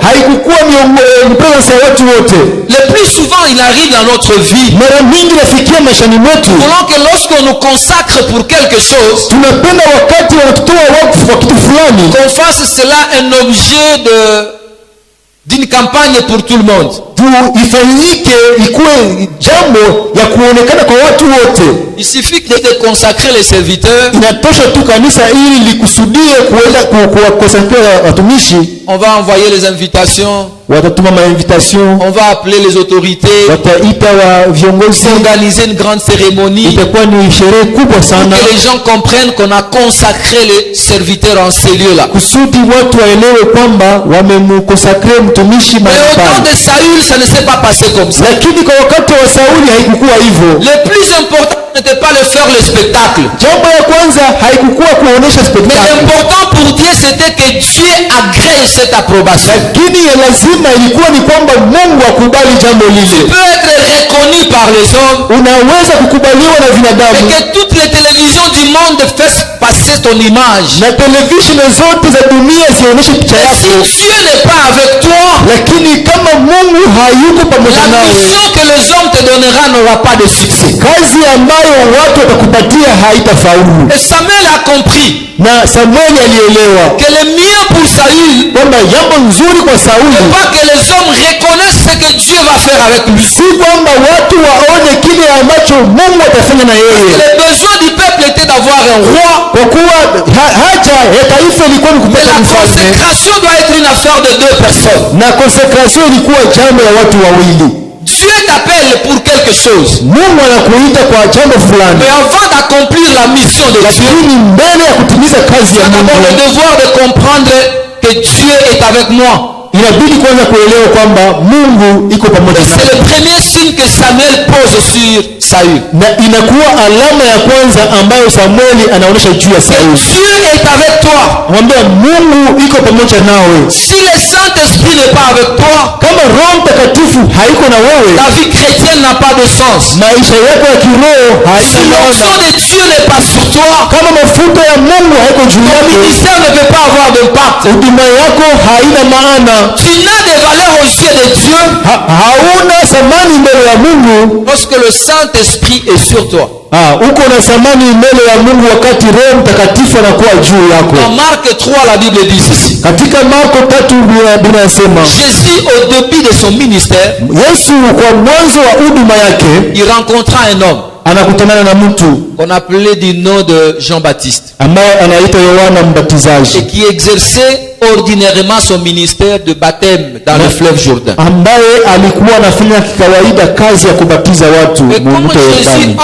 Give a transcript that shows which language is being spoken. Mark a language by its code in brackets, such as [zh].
[sw] haikukuwa presence ya watu wote. [fr] Le plus souvent, il arrive dans notre vie, [sw] Mara mingi nafikia maishani mwetu, [fr] voulons que lorsqu'on nous consacre pour quelque chose, [sw] tunapenda wakati wanatutoa wakfu kwa kitu fulani, [fr] qu'on fasse cela un objet d'une campagne pour tout le monde. [sw] ifanyike ikuwe jambo ya kuonekana kwa watu wote. [fr] Il suffit de consacrer les serviteurs. [sw] Inatosha tu kanisa ili likusudie kuenda kuwakonsakria watumishi. [fr] On va envoyer les invitations. [sw] Watatuma mainvitation, [fr] On va appeler les autorités. [sw] wataita wa viongozi, [fr] Organiser une grande cérémonie. [sw] itakuwa ni sherehe kubwa [fr] Pour [sw] sana [fr] que les gens comprennent qu'on a consacré les serviteurs en ces lieux-là. [sw] kusudi watu waelewe kwamba wamemkonsakria mtumishi [fr] Mais [sw] mahali [fr] au temps [sw] pale. [fr] de Saül, ça ne s'est pas passé comme ça. [sw] Lakini kwa wakati wa Sauli haikukuwa hivyo. [fr] Le plus important n'était pas de faire le spectacle. [sw] Jambo ya kwanza haikukuwa kuonesha [fr] Mais spectacle, l'important pour Dieu, c'était que Dieu agrée cette approbation. [sw] lakini ya lazima ilikuwa ni kwamba Mungu akubali jambo [fr] Tu [sw] lile. [fr] peux être reconnu par les hommes [sw] Unaweza kukubaliwa na [fr] et [sw] binadamu [fr] que toutes les télévisions du monde fassent passer ton image. [sw] na televisheni zote za dunia zionyeshe picha [fr] Mais si [sw] yako, [fr] Dieu n'est pas avec toi, [sw] lakini kama Mungu hayuko pamoja [fr] la [sw] nawe, [fr] mission que les hommes te donneront n'aura pas de succès. [sw] kazi ambayo watu watakupatia haitafaulu. [fr] Et Samuel a compris [sw] Na Samueli alielewa [fr] que le mieux pour Saül [sw] kwamba jambo nzuri kwa Sauli [fr] n'est pas que les hommes reconnaissent ce que Dieu va faire avec lui. [sw] si kwamba watu waone kile ambacho Mungu atafanya na yeye, [fr] Le besoin du peuple était d'avoir un roi, [sw] kwa kuwa haja ya taifa ilikuwa ni [fr] mais [sw] kupata [fr] la [sw] mfalme, [fr] consécration doit être une affaire de deux personnes. [sw] na konsekrasio ilikuwa jambo ya watu wawili. [fr] Dieu t'appelle pour quelque chose, [sw] Mungu anakuita kwa jambo fulani, [fr] mais avant d'accomplir la mission de Dieu, [sw] lakini mbele ya kutimiza kazi [fr] tu [sw] ya [fr] as d'abord le [sw] Mungu [fr] devoir de comprendre que Dieu est avec moi. [sw] inabidi kwanza kuelewa kwamba Mungu iko pamoja [fr] C'est [sw] naye, [fr] le premier signe que Samuel pose sur Saül. [sw] na inakuwa alama ya kwanza ambayo Samueli anaonyesha juu ya [fr] Que [sw] Sauli. [fr] Dieu est avec toi. [sw] Mwambia Mungu iko pamoja nawe. [fr] Si le Saint-Esprit n'est pas avec toi, [sw] Kama Roho Mtakatifu haiko na wewe, [fr] ta vie chrétienne n'a pas de sens. [sw] maisha yako ya kiroho [fr] Si [sw] haina [fr] l'onction [sw] maana. [fr] de Dieu n'est pas sur toi, [sw] Kama mafuta ya Mungu haiko juu [fr] ton [sw] yako, [fr] ministère ne peut pas avoir d'impact. [sw] huduma yako haina maana. [fr] Tu n'as de valeur aux yeux de Dieu [sw] Hauna thamani mbele ya Mungu. [fr] lorsque le Saint-Esprit est sur toi. [sw] Uko na thamani mbele ya Mungu wakati Roho Mtakatifu anakuwa juu [fr] Dans [sw] yako. [fr] Marc 3, la Bible dit ceci. [sw] Katika Marko 3 binasema [fr] Jésus, au début de son ministère, [sw] Yesu kwa mwanzo wa huduma yake [fr] il rencontra un homme [sw] anakutanana na mtu [fr] qu'on appelait du nom de Jean-Baptiste [sw] ambaye anaitwa Yohana Mbatizaji, [fr] et qui exerçait ordinairement son ministère de baptême dans le fleuve Jourdain. [sw] ambaye alikuwa anafanya kawaida kazi ya kubatiza watu [fr] Et comment [sw] mto [fr] Jésus [sw] Yordani.